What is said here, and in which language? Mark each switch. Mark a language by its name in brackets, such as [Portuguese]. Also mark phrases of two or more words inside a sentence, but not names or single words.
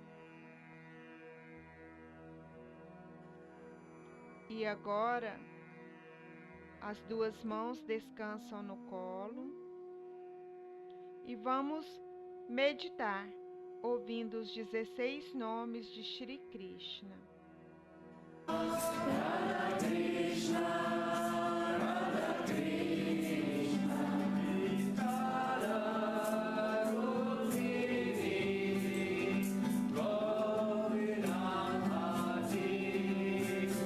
[Portuguese] E agora, as duas mãos descansam no colo e vamos meditar, ouvindo os 16 nomes de Shri Krishna. [Sanskrit] Radha Krishna, Radha Krishna, Radha Rukmini, Govindam Hare,